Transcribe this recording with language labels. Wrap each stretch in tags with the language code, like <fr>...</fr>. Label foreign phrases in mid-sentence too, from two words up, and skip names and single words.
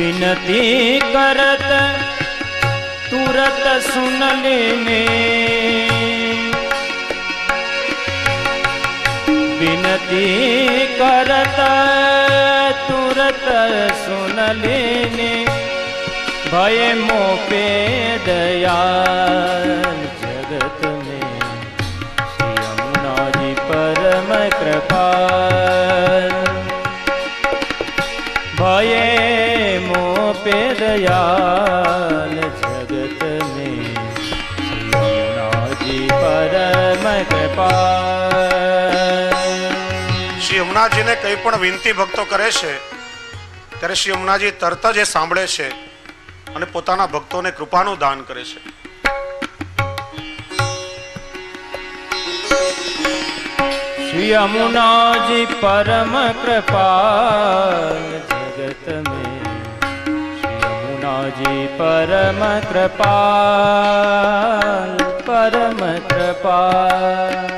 <hi>बिनती करत तुरत सुन लेने, बिनती करत तुरत सुन लेने, भय मोह पे दयाल जगत में श्री यमुना जी परम कृपाल। भय मोह पे दयाल जगत में श्री यमुना जी परम कृपाल।</hi> <gu>શ્રી યમુનાજીને કંઈ પણ વિનંતી ભક્તો કરે છે ત્યારે શ્રી યમુનાજી તરત જ એ સાંભળે છે અને પોતાના ભક્તોને કૃપાનું દાન કરે છે.</gu> <hi>श्री यमुना जी परम कृपाल जगत में, श्री यमुना जी परम कृपाल परम कृपाल।</hi>